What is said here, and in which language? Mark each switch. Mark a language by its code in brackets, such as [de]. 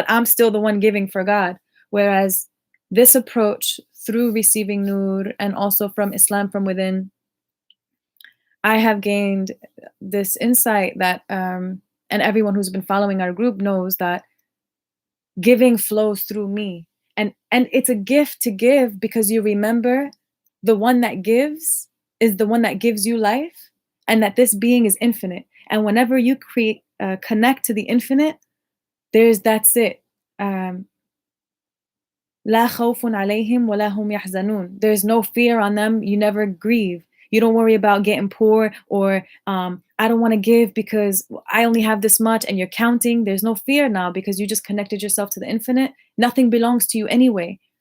[en] But I'm still the one giving for God. Whereas this approach through receiving Nur and also from Islam from within, I have gained this insight that, and everyone who's been following our group knows that giving flows through me. And it's a gift to give because you remember the one that gives is the one that gives you life, and that this being is infinite. And whenever you connect to the infinite, that's it. [ar] لا خوف عليهم ولا هم يحزنون. [en] There's no fear on them. You never grieve. You don't worry about getting poor, or I don't want to give because I only have this much, and you're counting. There's no fear now because you just connected yourself to the infinite. Nothing belongs to you anyway.